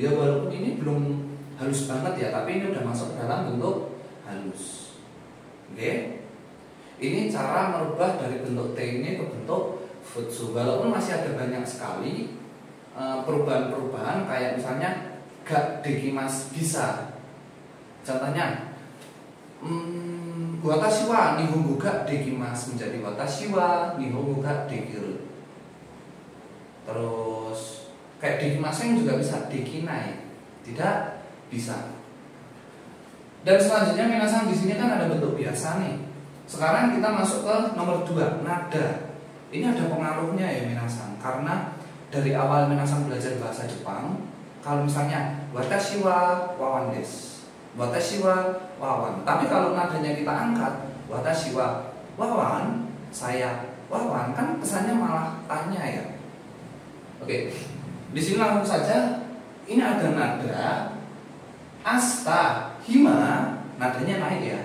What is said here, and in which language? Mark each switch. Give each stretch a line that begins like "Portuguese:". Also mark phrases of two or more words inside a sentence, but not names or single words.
Indonesian: Ya walaupun ini belum halus banget ya, tapi ini udah masuk dalam bentuk halus. Oke. Ini cara merubah dari bentuk T ini ke bentuk futsu. Walaupun masih ada banyak sekali perubahan-perubahan, kayak misalnya
Japanese: ができます
Indonesian: bisa. Contohnya,
Japanese: 私は日本語ができます menjadi 私は日本語ができる.
Indonesian: Terus kayak dekimasu yang juga bisa dekinai, tidak bisa. Dan selanjutnya minasang di sini kan ada bentuk biasa nih. Sekarang kita masuk ke nomor 2, nada. Ini ada pengaruhnya ya minasang, karena dari awal minasang belajar bahasa Jepang, kalau misalnya
Japanese: 私はワワンです, 私はワワン.
Indonesian: Tapi kalau nadanya kita angkat,
Japanese: 私はワワン,
Indonesian: saya wawan, kan kesannya malah tanya ya. Oke. Di sini langsung saja, ini ada nada
Japanese: あした暇,
Indonesian: nadanya naik ya.